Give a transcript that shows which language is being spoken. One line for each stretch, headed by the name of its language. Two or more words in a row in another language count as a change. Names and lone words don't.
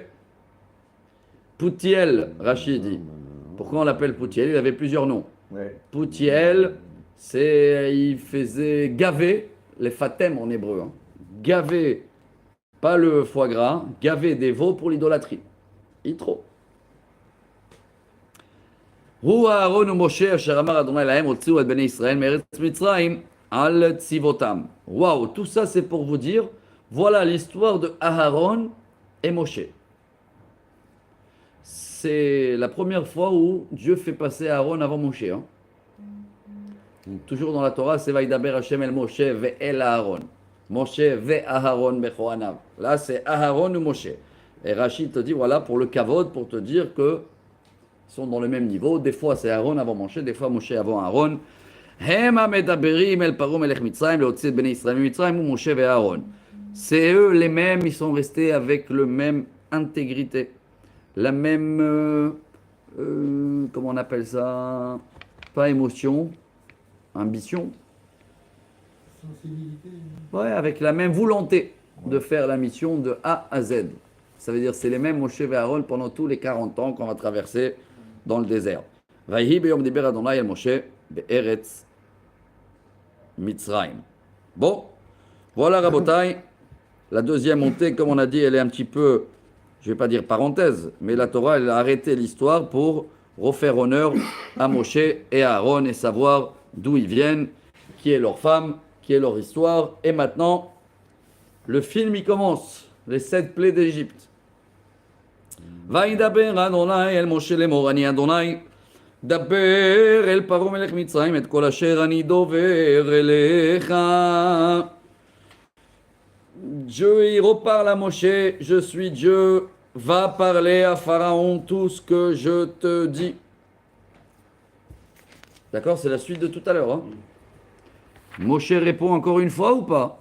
French: Poutiel, Rachid dit. Pourquoi on l'appelle Poutiel? Il avait plusieurs noms. Poutiel, il faisait gaver, les fatem en hébreu. Hein. Gaver. Pas le foie gras, gaver des veaux pour l'idolâtrie. Yitro.
Hebrew: הוא אהרון ומשה אשר אמר אדוני להם הוציאו את בני ישראל מארץ מצרים על צבאותם.
French: Waouh, tout ça c'est pour vous dire, voilà l'histoire de Aaron et Moshe. C'est la première fois où Dieu fait passer Aaron avant Moshe. Hein. Toujours dans la Torah, c'est
Hebrew: וידבר השם אל משה ואל אהרן. משה ואהרן בכהניו.
French: Là, c'est Aharon ou Moshe. Et Rachid te dit, voilà, pour le kavod, pour te dire que sont dans le même niveau. Des fois, c'est Aaron avant Moshe, des fois, Moshe avant Aaron.
Hebrew: המה מדברים אל פרעה מלך מצרים, להוציא את בני ישראל ממצרים, הוא משה ואהרן.
French: C'est eux les mêmes, ils sont restés avec le même intégrité, la même, comment on appelle ça, pas émotion, ambition. Sensibilité. Ouais, avec la même volonté de faire la mission de A à Z. Ça veut dire c'est les mêmes Moshe et Aaron pendant tous les 40 ans qu'on va traverser dans le désert.
Hebrew: ויהי ביום דבר ה' אל משה בארץ מצרים.
French: Bon, voilà Rabotai. La deuxième montée, comme on a dit, elle est un petit peu, je ne vais pas dire parenthèse, mais la Torah, elle a arrêté l'histoire pour refaire honneur à Moshe et à Aaron et savoir d'où ils viennent, qui est leur femme, qui est leur histoire. Et maintenant, le film, il commence. Les 7 plaies d'Égypte.
Hebrew: וידבר ה' אל משה לאמר אני ה' דבר אל פרעה מלך מצרים את כל אשר אני דבר אליך.
French: Dieu, il reparle à Moshe, je suis Dieu, va parler à Pharaon tout ce que je te dis. D'accord, c'est la suite de tout à l'heure. Hein? Moshe répond encore une fois ou pas?